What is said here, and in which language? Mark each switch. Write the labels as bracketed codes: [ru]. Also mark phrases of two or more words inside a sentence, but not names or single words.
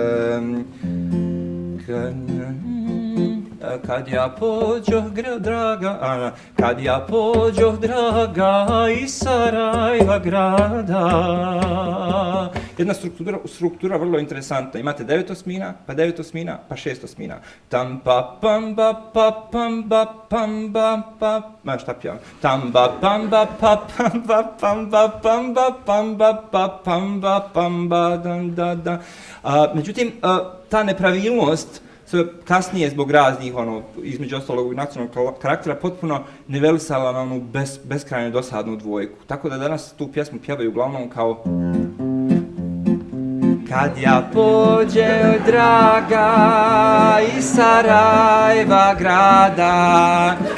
[bs] Kad ja pođoh, draga, kad ja pođoh, draga, iz Sarajeva grada. Jedna struktura vrlo interesantna. Imate 9 osmina, pa 9 osmina, pa 6 osmina. Tam pa pam ba pa pam ba pam ba pa. Šta pjevam? Tam ba pam ba pa pam ba pam ba pam ba pam ba pa pam ba pam ba dan da da. Međutim, ta nepravilnost kasnije zbog raznih, između ostalog nacionalnog karaktera, potpuno nivelisala na onu beskrajno dosadnu dvojku. Tako da danas tu pjesmu pjevaju uglavnom kao kad ja pođem, draga, iz Sarajeva grada.